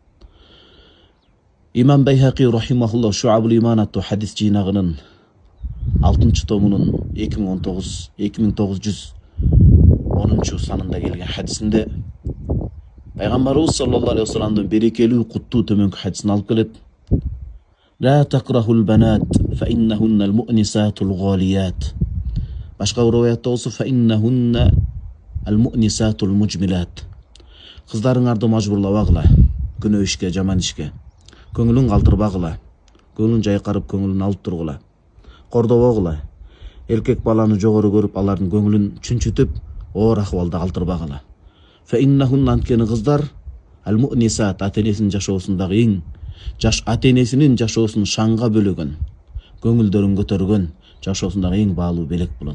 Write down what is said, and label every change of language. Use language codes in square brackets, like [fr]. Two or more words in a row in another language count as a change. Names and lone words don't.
[ky] Имам Байхақи рахимахуллах Шуабул Иман аттуу хадис жыйнагынын 6-томунун 2910 санында келген хадисинде пайгамбарыбыз [ar] صلى الله عليه وسلم [ky] берекелүү, куттуу төмөнкү хадисин алып келет. [ar] لا تكرهوا البنات فإنهن المؤنسات الغاليات. [ky] Башка бир аятта болсо [ar] فإنهن المؤنسات المجملات. [ky] Кыздарыңарды мажбурлабагыла, күнөө ишке, жаман ишке. Көңүлүн калтырбагыла, көңүлүн жайкарып, көңүлүн алып тургула. Кордобогула. Эркек баланы жогору көрүп, алардын көңүлүн чүнчүтүп, оор акыбалда калтырбагыла. فإنهن анткени кыздар المؤنسات, ата-энесинин жашоосундагы эң ата-энесинин жашоосун шаңга бөлөгөн, көңүлдөрүн көтөргөн, жашоосундагы эң баалуу белек болот.